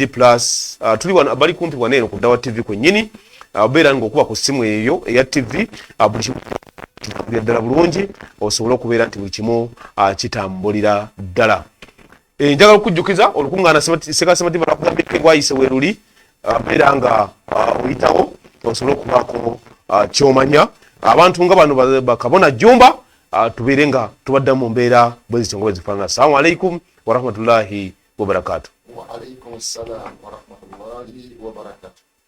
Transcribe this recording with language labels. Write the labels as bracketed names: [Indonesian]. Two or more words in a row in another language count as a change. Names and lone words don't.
[Ganda] Tuli wano bali kumpi waneeno ku Daawa TV kwennyini beera ngaokuba ku ssimu eyo eya TV buli kimu ddala bulungi osobola okubeera nti buli kimu kitambulira ddala. Njagala okujjukiza olukuŋŋaana Sekasima Timbo nakugambye gwayise weeruli beera nga oyitawo osobola okubaako kyomanya abantu nga bano Bakabona Jumba tubeere nga tubadda mu mbeera bwe zityo nga bwe zifaanana. [Arabic] السلام عليكم ورحمة الله وبركاته. وعليكم السلام ورحمة الله وبركاته.